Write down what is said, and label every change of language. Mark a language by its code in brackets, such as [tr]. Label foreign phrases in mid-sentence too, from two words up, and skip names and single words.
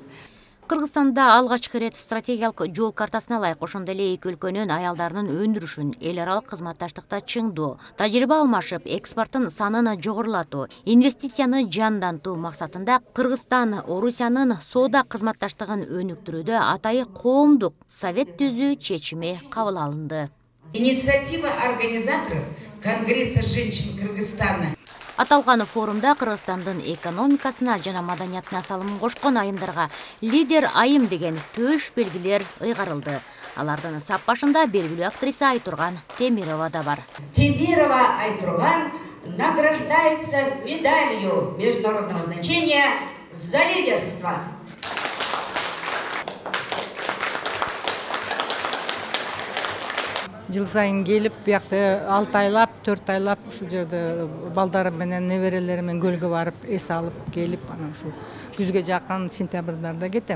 [ky] Кыргызстанда алгачкы рет стратегиялык жол картасына ылайык ошондой эле эки өлкөнүн аялдарынын өндүрүшүн, эл аралык кызматташтыкта чыңдоо, тажрыйба алмашып, экспорттун санын жогорулатуу, инвестицияны жандантуу максатында Кыргызстан Орусиянын соода кызматташтыгын өнүктүрүүдө атайы коомдук совет түзүү чечими кабыл алынды. [ru] Инициатива организаторов Конгресса женщин Кыргызстана. [ky] Аталган форумда Кыргызстандын экономикасына жана маданиятына салым кошкон айымдарга лидер айым деген төш белгилер ыйгарылды. Алардын сап башында белгилүү актриса Айтурган Темирова да бар. [ru] Темирова Айтурган награждается медалью международного значения за лидерство. [ky] Жыл сайын келип, биякта 6 айлап, 4 айлап ушул жерде балдарым менен, неберелерим менен көлгө барып, эс алып келип, анан ушу күзгө жакын сентябрдарда кетем.